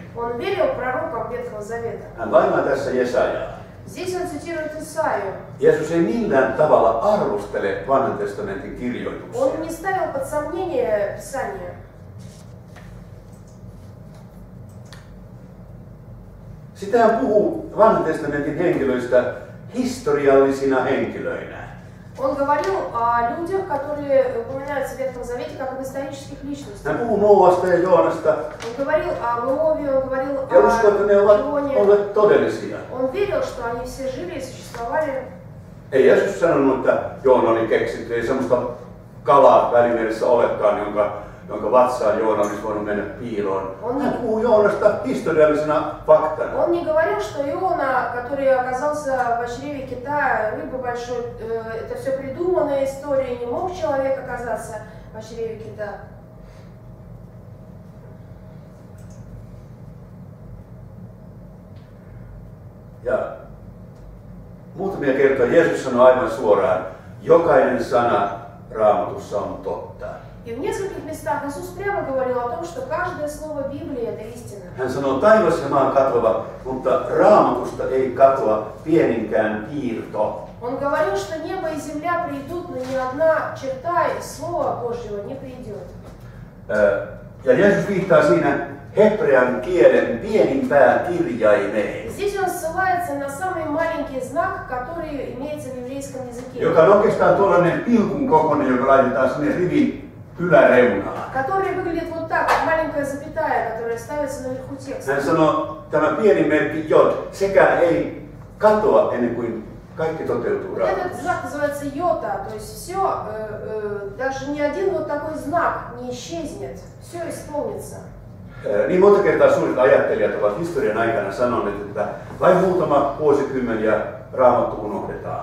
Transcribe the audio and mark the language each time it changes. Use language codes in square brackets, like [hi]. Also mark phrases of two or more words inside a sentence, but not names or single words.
[ru] Он верил пророкам Ветхого Завета. [fi] Hän lainaa tässä Jesajaa. [ru] Здесь он цитирует Исаию. [fi] Jeesus ei millään tavalla arvostele Vanhan testamentin [ru] Он [fi] kirjoituksia. [ru] не ставил под сомнение Писание. [fi] Sitä hän puhuu Vanhan testamentin henkilöistä historiallisina henkilöinä. [ru] Он говорил о людях, которые упоминаются в Ветхом Завете как об исторических личностях. [fi] Hän puhuu Noasta ja Joonasta [ru] Он говорил о Иове, он говорил [fi] ja uskoo, että ne ovat [ru] о Ионе. [fi] olleet todellisia. [ru] Он верил, что они все жили и существовали. [fi] Ei Jeesus sanonut, että Joona oli keksitty, ei semmoista kalaa Välimeressä olekaan, jonka vatsaan Joona olisi voinut mennä piiloon. Hän puhuu Joonasta historiallisena faktana. [ru] Он не говорил, что Иона, который оказался в чреве кита, рыбы большой, это все придуманная история, не мог человек оказаться в чреве кита. [fi] Ja muutamia kertoja Jeesus sanoi aivan suoraan, jokainen sana Raamatussa on totta. [ru] И в нескольких местах Иисус прямо говорил о том, что каждое слово Библии – это истина. [fi] Hän sanoo, taivas ja maa katoavat, mutta Raamatusta ei katoa pieninkään piirto. [ru] Он говорил, что небо и земля придут, но ни одна черта из Слова Божьего не придет. [fi] Ja Jeesus viittaa siinä hebrean kielen pienimpään kirjaimeen, [ru] Здесь он ссылается на самый маленький знак, который имеется в еврейском языке, [fi] joka on oikeastaan tuollainen pilkun kokoinen, joka laitetaan sinne rivin yläreunaan. [ru] который выглядит вот так, как маленькая запятая, которая ставится наверху текста. [fi] Hän sanoo, tämä pieni merkki jod, sekään ei katoa ennen kuin kaikki toteutuu [ru] Вот этот [fi] Raamatussa. [ru] знак называется йота, то есть все, даже ни один вот такой знак не исчезнет, все исполнится. [fi] Niin monta kertaa suuret ajattelijat ovat historian aikana sanoneet, että vain muutama vuosikymmen ja Raamattu unohdetaan.